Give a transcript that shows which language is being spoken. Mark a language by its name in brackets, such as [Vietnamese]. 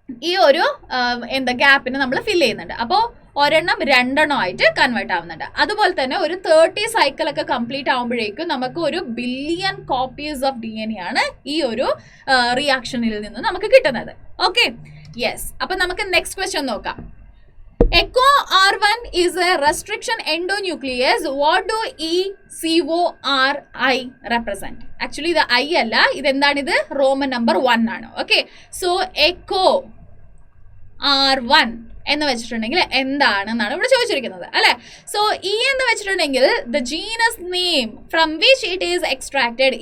[Malayalam] ഈ ഒരു ഗ്യാപ്പിന് നമ്മൾ ഫില്ല് ചെയ്യുന്നുണ്ട്. അപ്പോൾ ഒരെണ്ണം 2 ആയിട്ട് കൺവേർട്ട് ആവുന്നുണ്ട്. അതുപോലെ തന്നെ ഒരു 30 സൈക്കിൾ ഒക്കെ കംപ്ലീറ്റ് ആകുമ്പോഴേക്കും നമുക്ക് 1 ബില്യൺ കോപ്പീസ് ഓഫ് DNA ആണ് ഈ ഒരു റിയാക്ഷനിൽ നിന്ന് നമുക്ക് കിട്ടുന്നത്. Okay, yes. അപ്പൊ നമുക്ക് നെക്സ്റ്റ് ക്വസ്റ്റ്യൻ നോക്കാം. [English] Echo R1 is a restriction endonuclease. What do ECORI represent? [Malayalam] Actually ഇത് I അല്ല, ഇതെന്താണ്? ഇത് റോമൻ നമ്പർ 1 ആണ്. ഓക്കെ, സോ എക്കോ R1 എന്ന് വെച്ചിട്ടുണ്ടെങ്കിൽ എന്താണെന്നാണ് ഇവിടെ ചോദിച്ചിരിക്കുന്നത് അല്ലെ. [English] so E [Malayalam] എന്ന് വെച്ചിട്ടുണ്ടെങ്കിൽ [English] The genus name from which it is extracted.